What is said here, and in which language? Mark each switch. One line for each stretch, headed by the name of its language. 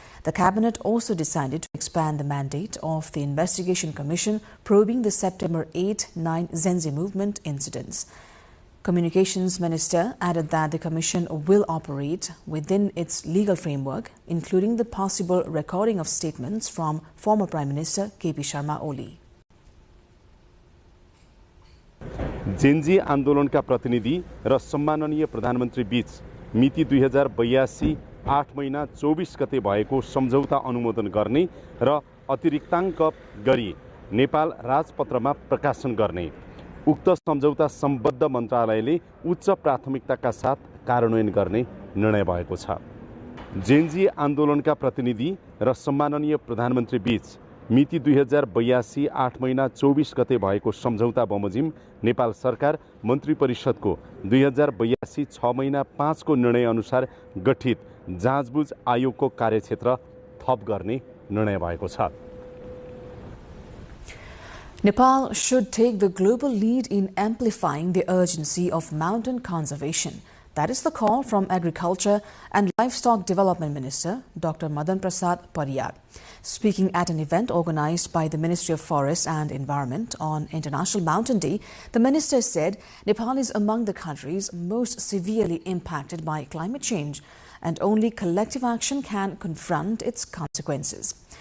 English: The Cabinet also decided to expand the mandate of the Investigation Commission probing the September 8-9 Gen Z movement incidents. Communications Minister added that the Commission will operate within its legal framework, including the possible recording of statements from former Prime Minister KP Sharma Oli.
Nepali: Gen Z आन्दोलनका प्रतिनिधि र सम्माननीय प्रधानमन्त्री बीच मिति 2082 8 महिना 24 गते भएको सम्झौता अनुमोदन गर्ने र अतिरिक्ताङ्क गरी नेपाल राजपत्रमा प्रकाशन गर्ने उक्त सम्झौता सम्बद्ध मन्त्रालयले उच्च प्राथमिकताका साथ कार्यान्वयन गर्ने निर्णय भएको छ। जेनजी आन्दोलनका प्रतिनिधि र सम्माननीय प्रधानमन्त्री बीच मिति 2082 8 महिना 24 गते भएको सम्झौता बमोजिम नेपाल सरकार मन्त्री परिषदको 2082 6 महिना 5 को निर्णय अनुसार गठित जाँचबुझ आयोगको कार्यक्षेत्र थप गर्ने निर्णय भएको छ।
English: Nepal should take the global lead in amplifying the urgency of mountain conservation. That is the call from Agriculture and Livestock Development Minister Dr. Madan Prasad Pariyar. Speaking at an event organized by the Ministry of Forest and Environment on International Mountain Day, the minister said Nepal is among the countries most severely impacted by climate change, and only collective action can confront its consequences.